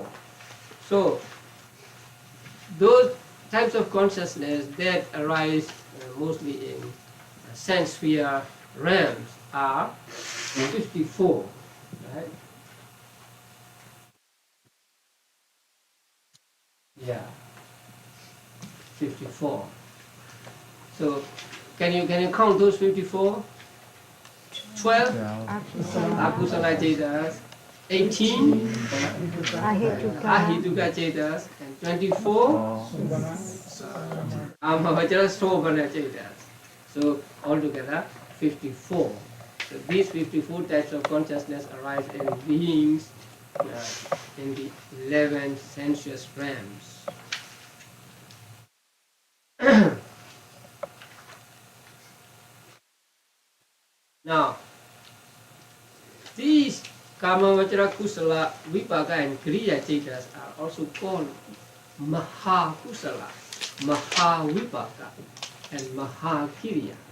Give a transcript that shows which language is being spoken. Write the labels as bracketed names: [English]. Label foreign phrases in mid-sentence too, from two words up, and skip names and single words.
[English] So those types of consciousness that arise mostly in sense sphere realms are 54, right? Yeah, 54. So can you count those 54? 12 [Pali] akusala cetas, [English] 18 [Pali] ahituka cetas, [English] and 24 [Pali] amavajra sobhana cetas. [English] So altogether 54. So these 54 types of consciousness arise in beings in the 11 sensuous realms. Now, these [Pali] Kamavajra Kusala, [English] Vipaka and Kriya Chetas are also called [Pali] Maha Kusala, Maha Vipaka, [English] and [Pali] Maha Kiriya.